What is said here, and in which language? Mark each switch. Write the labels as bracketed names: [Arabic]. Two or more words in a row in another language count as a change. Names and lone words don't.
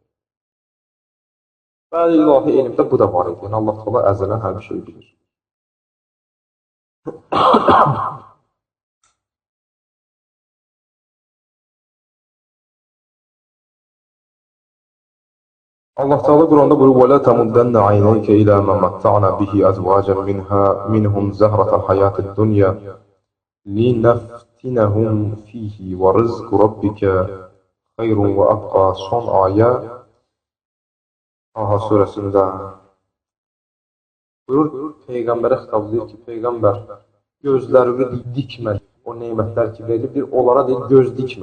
[Azerbaijani] Bəli, ilahi elmdə bu da var idi. Yəni, Allah Teala əzələn hər bir şey bilir. Allah Teala Quranda buyurur: [Arabic] "وَلَا تَمُدَّنَّ عَيْنَيْكَ إِلَىٰ مَا مَتَّعْنَا بِهِ أَزْوَاجًا مِنْهُمْ زَهْرَةَ الْحَيَاةِ الدُّنْيَا لِنَفْتِنَهُمْ فِيهِ وَرِزْقُ رَبِّكَ خَيْرٌ وَأَبْقَىٰ." [Azerbaijani] Son ayə Taha surəsində buyurur, Peyğəmbərə xitab edir ki, Peyğəmbər gözlərini dikmə, o neymətlər ki verilibdir, onlara deyil, göz dikmə.